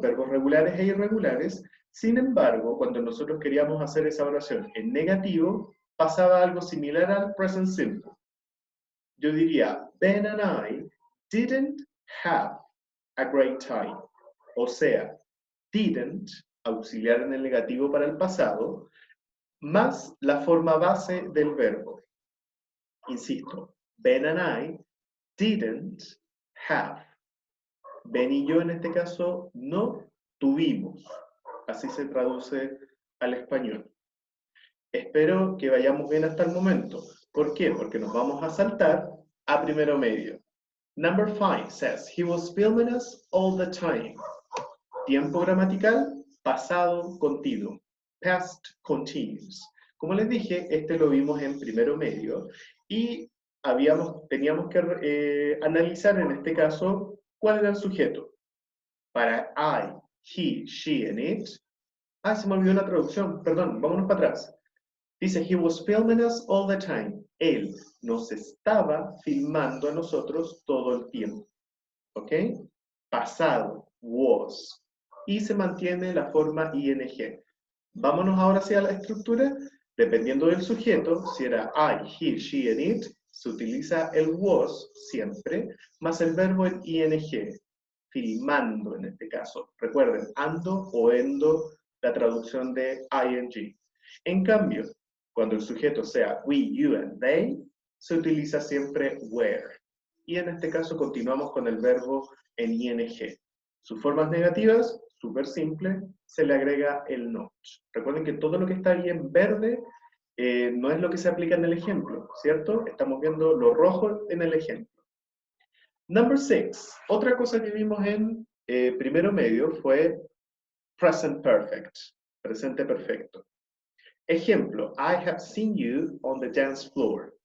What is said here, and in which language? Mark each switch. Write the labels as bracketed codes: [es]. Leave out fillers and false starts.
[es] Verbos regulares e irregulares. Sin embargo, cuando nosotros queríamos hacer esa oración en negativo, pasaba algo similar al present simple. Yo diría, [en] Ben and I didn't have a great time. [es] O sea, didn't, auxiliar en el negativo para el pasado, más la forma base del verbo. Insisto, [en] Ben and I didn't have. [es] Ben y yo en este caso no tuvimos. Así se traduce al español. Espero que vayamos bien hasta el momento. ¿Por qué? Porque nos vamos a saltar a primero medio. [en] Number 5 says, he was filming us all the time. [es] Tiempo gramatical, pasado continuo. [en] Past continuous. [es] Como les dije, este lo vimos en primero medio y teníamos que analizar en este caso cuál era el sujeto. Para I, he, she, and it. Ah, se me olvidó la traducción, perdón, vámonos para atrás. Dice, [en] he was filming us all the time. [es] Él nos estaba filmando a nosotros todo el tiempo. ¿Ok? Pasado, was. Y se mantiene la forma ing. Vámonos ahora hacia la estructura. Dependiendo del sujeto, si era I, he, she, and it, se utiliza el was siempre, más el verbo en ing. Filmando en este caso. Recuerden, ando o endo, la traducción de ing. En cambio, cuando el sujeto sea we, you, and they, se utiliza siempre were. Y en este caso continuamos con el verbo en ing. Sus formas negativas, súper simple, se le agrega el not. Recuerden que todo lo que está ahí en verde no es lo que se aplica en el ejemplo, ¿cierto? Estamos viendo lo rojo en el ejemplo. [en] Number 6. [es] Otra cosa que vimos en primero medio fue present perfect, presente perfecto. Ejemplo, [en] I have seen you on the dance floor.